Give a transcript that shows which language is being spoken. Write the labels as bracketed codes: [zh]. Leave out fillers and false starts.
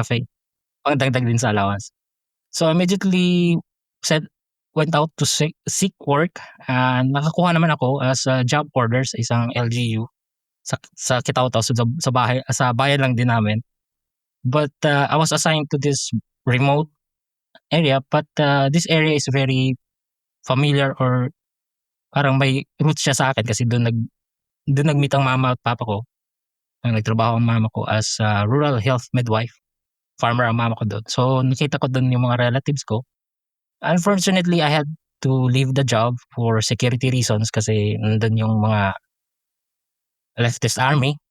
[tl] cafe, pangdagdag din sa allowance. [en] So, immediately said went out to seek work, [tl] nakakuha naman ako as a job order sa isang LGU sa Kitao-Tao, so sa bayan lang din namin. [en] But, I was assigned to this remote area but, this area is very familiar or [tl] parang may roots siya sa'kin kasi dun nag-meet ang mama at papa ko. Nagtrabaho ang mama ko as a rural health midwife, farmer ang mama ko dun. So, nakita ko dun yung mga relatives ko. [en] Unfortunately, I had to leave the job for security reasons [tl] kasi nandun yung [en] mga leftist army.